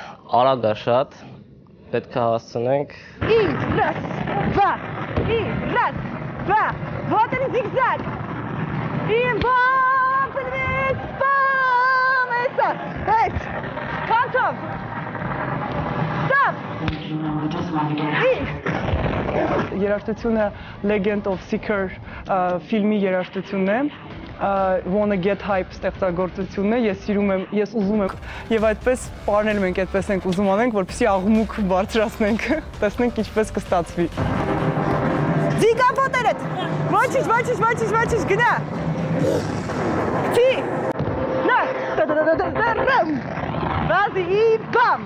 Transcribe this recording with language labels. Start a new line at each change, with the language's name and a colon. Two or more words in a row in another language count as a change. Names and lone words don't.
Armenian: Արագ է շատ, պետք է հասցնենք։
Russian: Вот он зигзаг. И бам, подвес, бам, это. Эй, Кантов. Stop.
Armenian: Երաժշտությունը Legend of Seeker ֆիլմի երաժշտությունն է, Wanna Get Hype ստեղծագործությունն է, ես ուզում եմ եւ այդպես պարնել մենք այդպես ենք ուզում անենք, որպեսզի աղմուկ բարձրացնենք, տեսնենք ինչպես կստացվի։ Ձիգա փոտերդ։ Ոչինչ, գնա։ Չի։ Նա։ Վազի ի բամ։